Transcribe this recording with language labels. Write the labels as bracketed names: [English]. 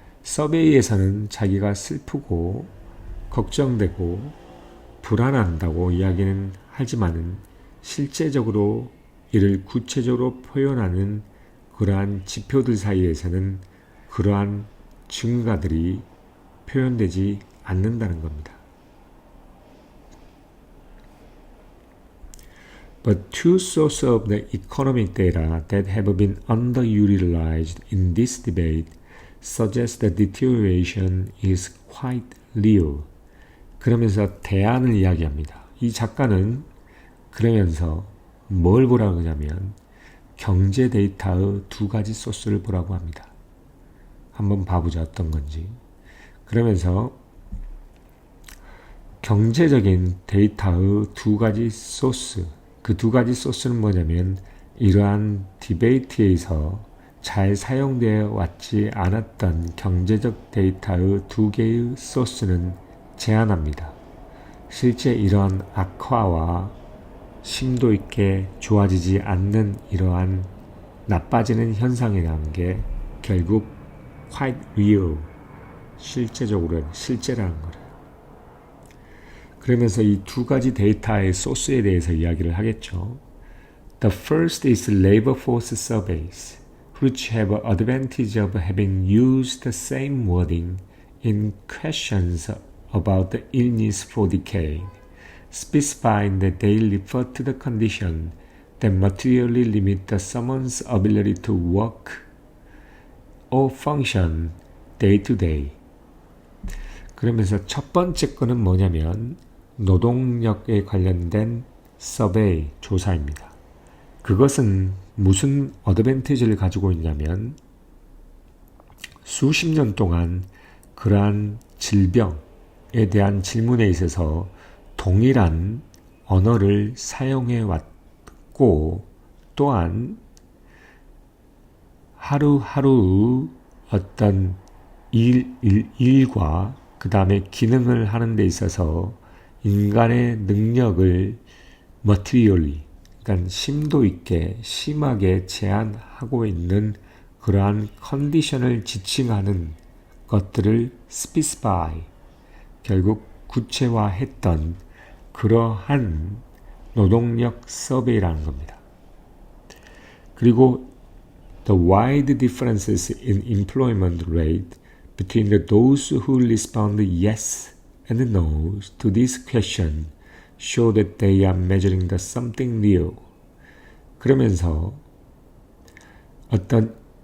[Korean] 서베이에서는 자기가 슬프고 걱정되고 불안한다고 이야기는 하지만은 실제적으로 이를 구체적으로 표현하는 그러한 지표들 사이에서는 그러한 증가들이 표현되지 않는다는 겁니다. [English] But two sources of the economic data that have been underutilized in this debate suggest that deterioration is quite real. [Korean] 그러면서 대안을 이야기합니다. 이 작가는 그러면서 뭘 보라고 하냐면 경제 데이터의 두 가지 소스를 보라고 합니다. 한번 봐보자 어떤 건지. 그러면서 경제적인 데이터의 두 가지 소스, 그 두 가지 소스는 뭐냐면 이러한 디베이트에서 잘 사용되어 왔지 않았던 경제적 데이터의 두 개의 소스는 제안합니다. 실제 이러한 악화와 심도 있게 좋아지지 않는 이러한 나빠지는 현상이라는 게 결국 [English] quite real, [Korean] 실제적으로 실제라는 거예요. 그러면서 이 두 가지 데이터의 소스에 대해서 이야기를 하겠죠. [English] The first is labor force surveys, which have an advantage of having used the same wording in questions about the illness for decade, specifying that they refer to the condition that materially limit the someone's ability to work or function day to day. [Korean] 그러면서 첫 번째 거는 뭐냐면 노동력에 관련된 서베이, 조사입니다. 그것은 무슨 어드밴티지를 가지고 있냐면 수십 년 동안 그러한 질병에 대한 질문에 있어서 동일한 언어를 사용해 왔고 또한 하루하루 어떤 일과 그 다음에 기능을 하는 데 있어서 인간의 능력을 materially, 그러니까 심도 있게 심하게 제한하고 있는 그러한 컨디션을 지칭하는 것들을 specify, 결국 구체화했던 그러한 노동력 서베이라는 겁니다. 그리고 [English] the wide differences in employment rate between those who respond yes and no to this question show that they are measuring the something real. [Korean] 그러면서 어떤